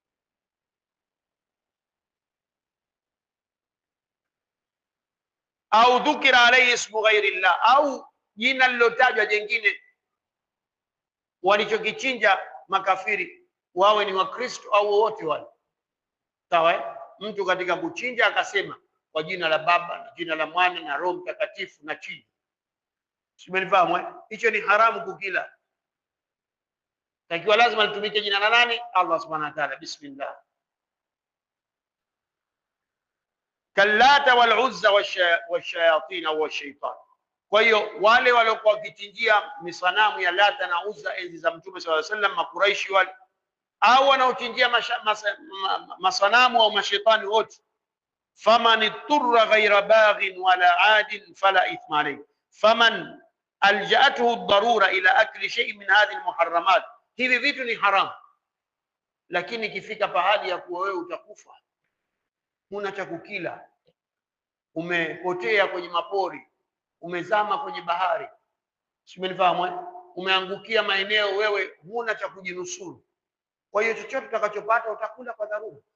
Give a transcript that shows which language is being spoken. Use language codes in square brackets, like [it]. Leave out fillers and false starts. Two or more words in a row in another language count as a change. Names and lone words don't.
[ar] أو ذكر عليه اسم غير الله, [sw] au jina lilotajwa jingine, walichokichinja makafiri, wawe ni Wakristo au wote wale, sawa. Mtu katika kuchinja akasema kwa jina la Baba na jina la Mwana na Roho Mtakatifu na chinja, simenifahamu? Hicho ni haramu kukila. Takiwa lazima litumike jina la nani? [ar] الله سبحانه وتعالى، بسم الله. كاللات والعزى والشياطين أو والشيطان. [sw] Kwa hiyo wale waliokuwa wakichinjia misanamu ya Lata na Uzza enzi za Mtume [ar] صلى الله عليه وسلم, [sw] Makuraishi wale, au wanaochinjia masanamu au mashaitani wote, [ar] فمن اضطر غير باغ ولا عاد فلا إثم عليه, فمن ألجأته الضرورة إلى أكل شيء من هذه المحرمات, [sw] hivi vitu ni haram, lakini ikifika pahali ya kuwa wewe utakufa, huna cha kukila, umepotea kwenye mapori, umezama kwenye bahari, simenifahamu, umeangukia maeneo, wewe huna cha kujinusuru, kwa hiyo chochote utakachopata utakula kwa dharura.